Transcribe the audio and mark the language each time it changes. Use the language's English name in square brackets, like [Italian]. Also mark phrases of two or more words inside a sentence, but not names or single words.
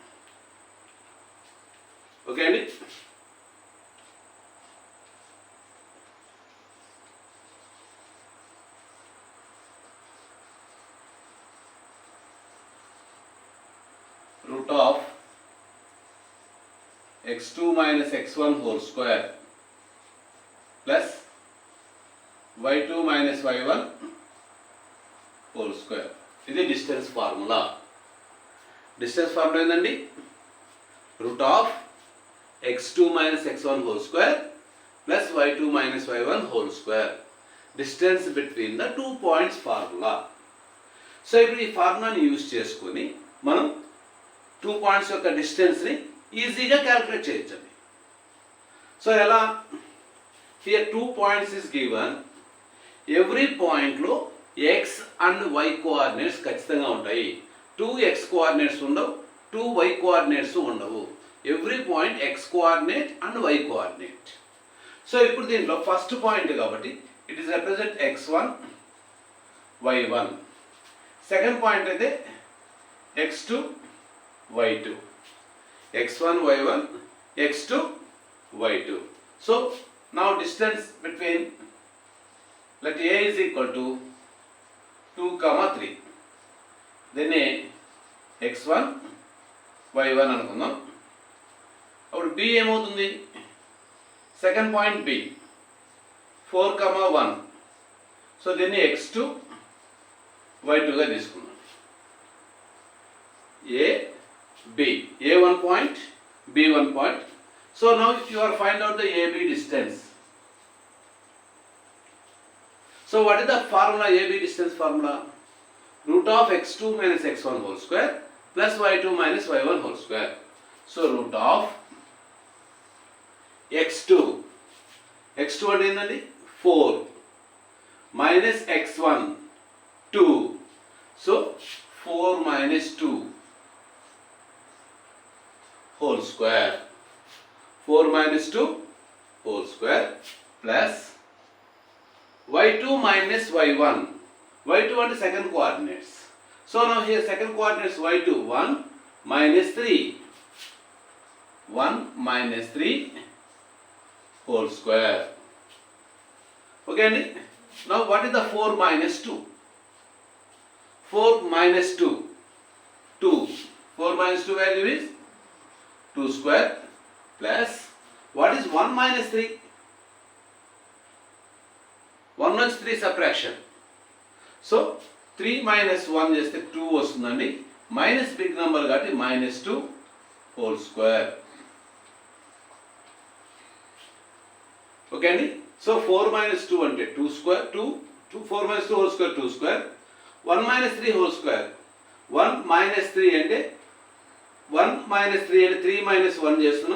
[English] Okay andi. Root of x2 minus x1 whole square plus y2 minus y1 whole square. ఇది distance formula. distance formula ఏంటండి? root of x2 minus x1 whole square plus y2 minus y1 whole square. distance between the 2 points formula. [Telugu] సో ఇప్పుడు ఈ [English] formulaని use [Telugu] చేసుకొని మనం 2 పాయింట్స్ యొక్క [English] distanceని easyగా calculate [Telugu] చేయొచ్చండి. [English] సో ఎలా? here 2 points is given. every pointలో x and y coordinates [Telugu] ఖచ్చితంగా ఉంటాయి. [English] 2 x coordinates ఉండవు, 2 y coordinates ఉండవు. every point x coordinate and y coordinate. సో [Telugu] ఇప్పుడు దీంట్లో [English] first point కాబట్టి it is represent x1 y1. second point అయితే x2 y2, x1 y1, x2 y2. So now distance between, let a is equal to 2, 3. [Telugu] Then x1 y1 అనుకుందాం. అప్పుడు b ఏమవుతుంది? [English] second point [Telugu] b 4, 1. సో దీన్ని x2 y2గా తీసుకుందాం. [English] a B, A1 point, B1 point. So now if you are find out the AB distance. So what is the formula? AB distance formula? Root of x2 minus x1 whole square plus y2 minus y1 whole square. So root of x2 [Telugu] అంటే ఏంటండి? [English] 4 minus x1 2. So 4 minus 2 whole square. 4 minus 2 whole square plus y2 minus y1. y2 and second coordinates. So now here second coordinates y2 1 minus 3. 1 minus 3 whole square. Okay andi. Now what is the 4 minus 2? 4 minus 2 2. 4 minus 2 value is 2 square plus what is 1 minus 3? 1 minus 3 subtraction. [Telugu] So 3 minus 1 చేస్తే 2 వస్తుందండి. [English] minus big number కాబట్టి minus 2 whole square. [Telugu] ఓకే అండి. [English] సో 4 minus 2 అంటే 2 square 2 4 minus 2 whole square 2 square. 1 minus 3 whole square. 1 minus 3 అంటే 1 minus 3 అంటే 3 minus 1 చేస్తున్నాం.